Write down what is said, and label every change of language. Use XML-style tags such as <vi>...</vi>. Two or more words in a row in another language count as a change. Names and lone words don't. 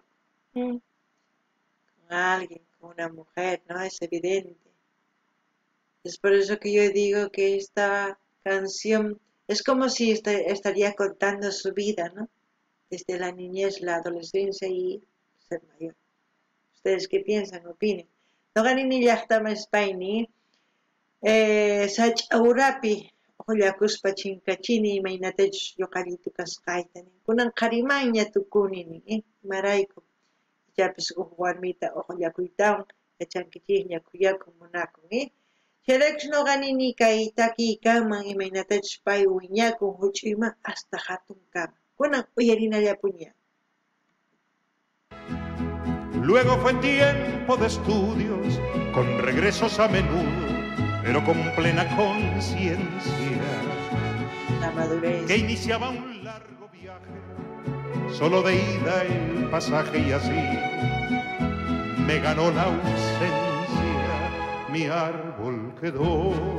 <es>Con alguien, con una mujer, ¿no? Es evidente. Es por eso que yo digo que esta canción es como si estaría contando su vida, ¿no? Desde la niñez, la adolescencia y ser mayor. ¿Ustedes qué piensan? Opinen.</es> <qu>Noqanini llaqtama España, sach'awrapi ullakuspa chinkachini imaynatachus yuqallitu kasqaytani. Kunan qarimayña tukunini, imarayku. Ichapis warmita uqllakuytawan yachankichikña kuyakun munakun, Chayraykus nuqanini kay takiykanman imaynatachus pay wiñakun huch'uyman hasta hatun kama. Kunan uyarinallapuña.</qu> <es>Luego fue tiempo de estudios, con regresos a menudo, pero con plena conciencia. La madurez. Que iniciaba un largo viaje, solo de ida el pasaje y así me ganó la ausencia, mi árbol quedó.</es>